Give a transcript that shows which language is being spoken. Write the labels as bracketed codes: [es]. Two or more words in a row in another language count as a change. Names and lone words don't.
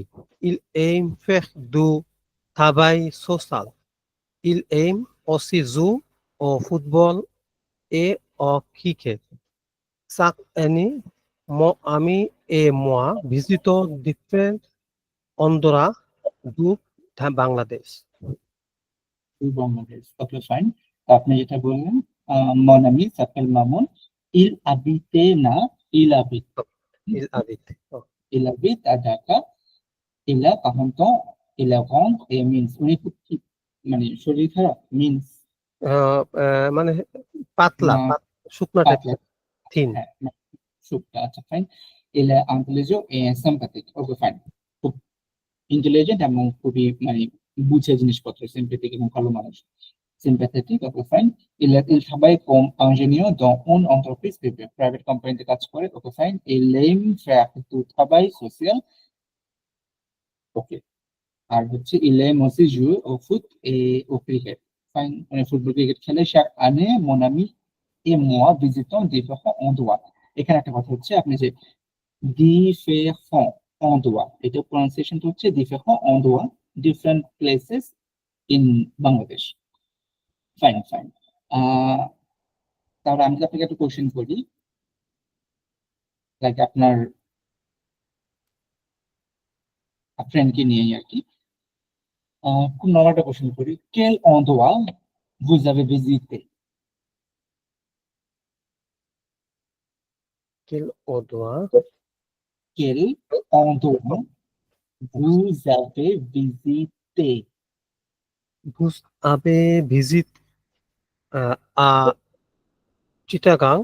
[fr] Il aime faire du travail social. Il aime aussi jouer au football et au cricket. Chaque année, mon ami et moi visitons différents endroits du Bangladesh. [bn] বাংলাদেশ। [en] okay fine. [bn] আপনি যেটা বললেন [fr] mon ami s'appelle Mamoun, il habite [bn] না [fr] il habite Il habite. Oh, il habite à Dhaka, il a 40 ans, il est rentre et means [bn] উনি খুব মানে শরীর খারাপ [fr] means [bn] মানে পাতলা, না শুকনা পাতলা, টাইপের, থিন। হ্যাঁ সুপটা। আচ্ছা ফাইন। [fr] il est intelligent et sympathique। [en] okay fine. [bn] খুব ইন্টেলিজেন্ট এবং খুবই মানে বুঝে জিনিসপত্র, সিম্পেথিক এবং ভালো মানুষ। [en] sympathetic, okay fine. [fr] il travaille comme ingénieur dans une entreprise privée, [en] private company [bn] কাজ করে। [en] okay fine. [fr] il aime faire du travail social। ওকে। [bn] আর হচ্ছে [fr] il aime aussi jouer au foot et au cricket। ফাইন। [bn] মানে [en] football cricket [bn] খেলে। [fr] chaque année mon ami et moi visitons différents endroits। [bn] এখানে একটা কথা হচ্ছে, আপনি যে [fr] différents endroits, [bn] এটা প্রনাউন্সিয়েশনটা হচ্ছে [fr] différents endroits, [en] different places in বাংলাদেশ। fine fine. [bn] তাহলে আমি যদি আপনাকে একটা কোশ্চেন করি, লাইক আপনার ফ্রেন্ডকে নিয়ে আর কি, খুব নর্মাল একটা কোশ্চেন করি, [fr] quel endroit vous avez visité? Quel endroit Quel endroit vous avez visité? vous avez visité à Chittagong